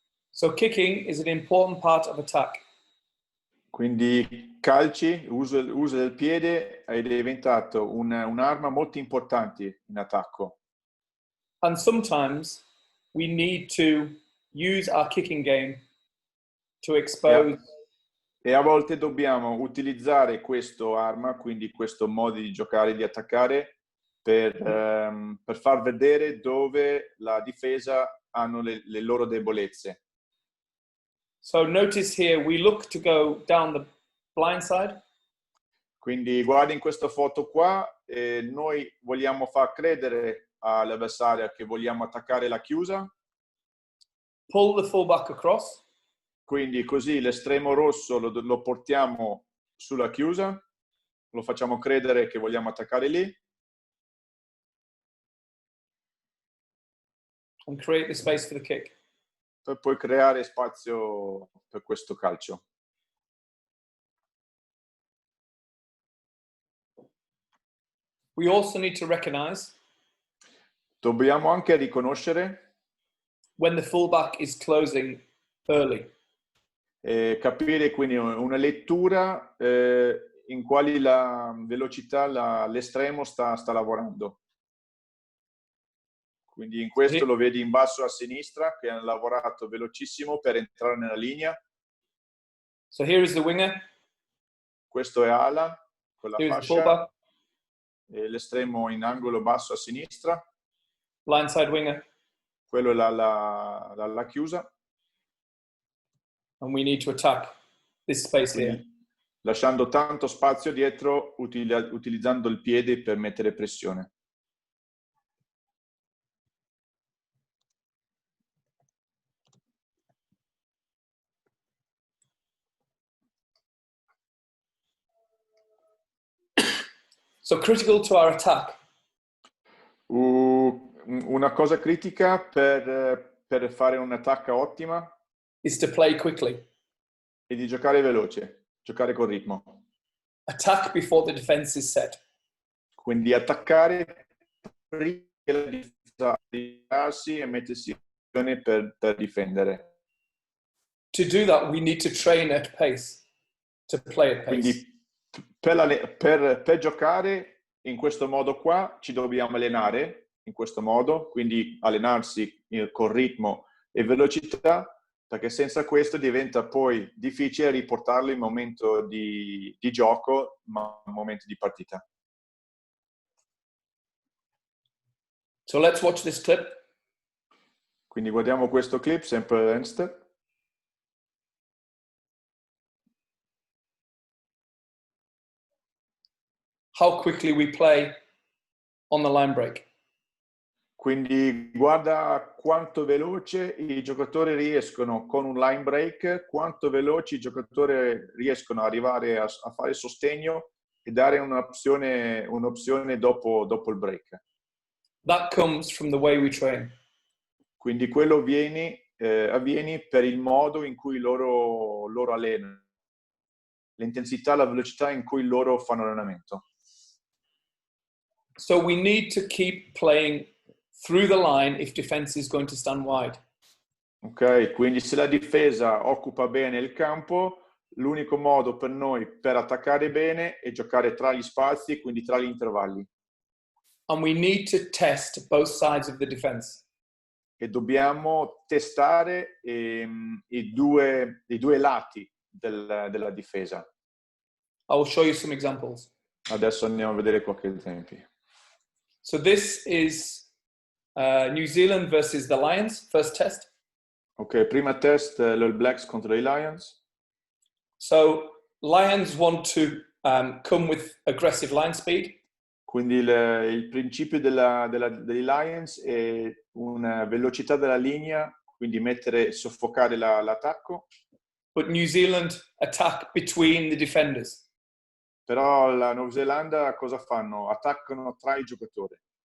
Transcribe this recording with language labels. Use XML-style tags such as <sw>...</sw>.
<en>So kicking is an important part of attack.</en> <it>Quindi calci, uso del piede è diventato un'arma molto importante in attacco.</it> <en>And sometimes we need to use our kicking game to expose.</en> <it>E a volte dobbiamo utilizzare questo arma, quindi questo modo di giocare, di attaccare, per far vedere dove la difesa hanno le loro debolezze.</it> <en>So notice here, we look to go down the blind side.</en> <it>Quindi guardi in questa foto qua, noi vogliamo far credere all'avversario che vogliamo attaccare la chiusa.</it> <en>Pull the fullback across.</en> <it>Quindi così l'estremo rosso lo portiamo sulla chiusa, lo facciamo credere che vogliamo attaccare lì.</it> <en>And create the space for the kick.</en> <it>Per poi creare spazio per questo calcio.</it> <en>We also need to recognize</en> <it>Dobbiamo anche riconoscere</it> <en>when the fullback is closing early.</en> <it>capire quindi una lettura la velocità l'estremo sta lavorando. Quindi in questo lo vedi in basso a sinistra che hanno lavorato velocissimo per entrare nella linea.</it> <en>So here is the winger.</en> <it>Questo è ala con la</it> <en>Here is the</en> <it>fascia</it> <en>fullback.</en> <it>e l'estremo in angolo basso a sinistra.</it> <en>Blindside winger.</en> <it>Quello è la chiusa.</it> <en>And we need to attack this space</en> <it>Quindi,</it> <en>here.</en> <it>lasciando tanto spazio dietro, utilizzando il piede per mettere pressione.</it> <en>So critical to our attack.</en> <it>Una cosa critica per fare un'attacca ottima</it> <en>Is to play quickly.</en> <it>è di giocare veloce, giocare con ritmo.</it> <en>Attack before the defense is set.</en> <it>Quindi attaccare prima che la difesa allargarsi e mettersi in posizione per difendere.</it> <en>To do that, we need to train at pace, to play at pace.</en> <it>Quindi per giocare in questo modo qua ci dobbiamo allenare in questo modo, quindi allenarsi con ritmo e velocità, perché senza questo diventa poi difficile riportarlo in momento di gioco, ma in momento di partita.</it> <en>So let's watch this clip.</en> <it>Quindi guardiamo questo clip, sempre Ernst.</it> <en>How quickly we play on the line break.</en> <it>Quindi guarda quanto veloce i giocatori riescono con un line break, quanto veloci i giocatori riescono ad arrivare a fare sostegno e dare un'opzione dopo il break.</it> <en>That comes from the way we train.</en> <it>Quindi quello avviene per il modo in cui loro allenano, l'intensità, la velocità in cui loro fanno allenamento.</it> <en>So we need to keep playing through the line if defense is going to stand wide.</en> <it>Ok, quindi se la difesa occupa bene il campo, l'unico modo per noi per attaccare bene è giocare tra gli spazi, quindi tra gli intervalli.</it> <en>And we need to test both sides of the defense.</en> <it>E dobbiamo testare i due lati della difesa.</it> <en>I will show you some examples.</en> <it>Adesso andiamo a vedere qualche esempio.</it> <en>So this is New Zealand versus the Lions, first test.</en> <it>Ok, prima test l'All Blacks contro i Lions.</it> <en>So Lions want to come with aggressive line speed.</en> <it>Quindi il principio dei Lions è una velocità della linea, quindi soffocare l'attacco.</it> <en>But New Zealand attack between the defenders.</en> <it>Però la Nuova Zelanda cosa fanno? Attaccano tra i giocatori.</it>